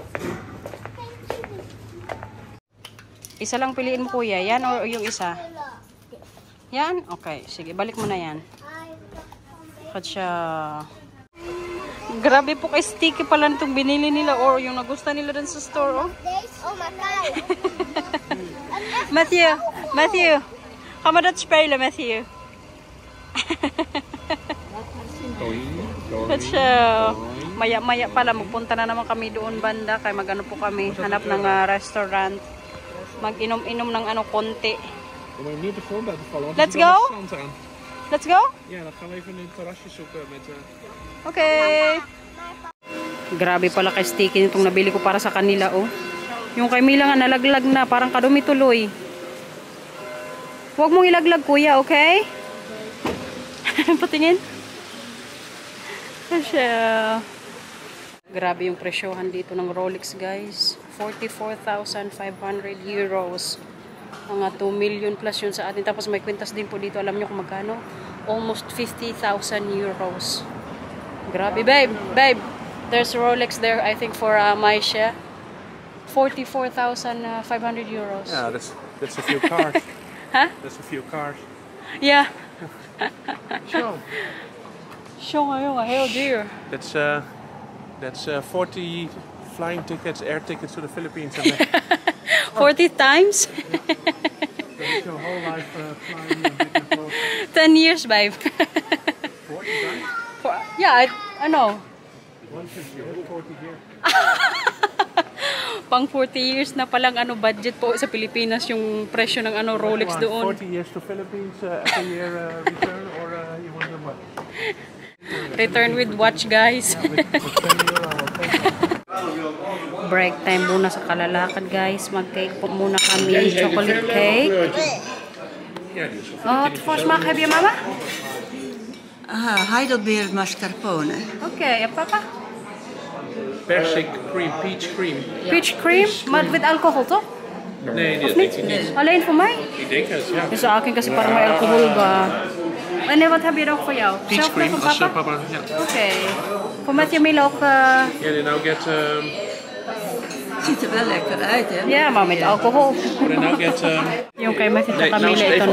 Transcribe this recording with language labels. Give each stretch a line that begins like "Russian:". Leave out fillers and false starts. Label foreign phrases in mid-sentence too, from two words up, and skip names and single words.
Filipino: Isa lang piliin mo, kuya. Yan o yung isa? Yan? Okay, sige. Balik mo na yan. Katsya. Grabe po kay sticky pala itong binili nila or yung nagustuhan nila dun sa store, oh.
English: Oh my God. Matthew.
Dutch: Ga maar dat spelen, Matthew.
Filipino: Katsya. Maya-maya pala, magpunta na naman kami doon banda. Kaya magano po kami, hanap ng restaurant. Mag-inom-inom ng ano, konti.
English: Let's go? Let's go?
Dutch: Ja, dan gaan we even een terrasje zoeken met...
English: Okay.
Filipino: Grabe pala kay sticky nitong nabili ko para sa kanila, oh. Yung kay Mila nga nalaglag na, parang kadumi tuloy. Huwag mong ilaglag, kuya, okay? Patingin. Asya. Grabe yung presyohan dito ng Rolex, guys. 44,500 euros. Mga
English: 2 million plus
Filipino: yun sa atin. Tapos may kwintas din po dito. Alam nyo kung magkano?
English: Almost 50,000 euros.
Filipino: Grabe,
English: babe. There's Rolex there, I think, for Maisha. 44,500 euros. Yeah, that's a few cars. Huh? That's a few cars. Yeah.
Dutch: Zo. Jongen, heel duur.
English: That's 40 flying tickets, air tickets to the Philippines. And back. 40 times? That's your whole life flying back and forth. 10 years, babe. 40 times? Yeah, I know. 150, 40 years.
Filipino: Pang
English: 40 years
Filipino: na palang ano budget po sa Pilipinas yung presyo ng ano Rolex doon.
English: 40 years to Philippines every year return or you want them what? Return with watch, guys. Break time
Filipino: muna sa kalalakad,
English: guys.
Filipino: Mag-cake po muna kami.
English: Chocolate cake.
Dutch: Oh, wat voor smaak heb je, mama? Heidelbeer mascarpone. Okay, en papa? Persik cream,
English: peach cream.
Dutch: Peach cream, maar met alcohol, toch? Nee, Of dat niet? denk ik niet. Alleen voor mij? Ik denk het, ja.
Filipino: Dus sa akin kasi parang may alcohol ba?
Dutch: En wat heb je dan voor jou?
English: Peach
Dutch: Zelf
English: cream
Dutch: van als papa? papa, ja. Okay. Voor Matthew Mila ook...
English: Yeah, they now get...
Dutch: Ziet er wel lekker uit, hè? Ja, maar met alcohol.
English: they now get...
Filipino: Yung kay Matthew
Dutch: Nee,
Filipino: at
Dutch: nou Camila, is het
Filipino: ito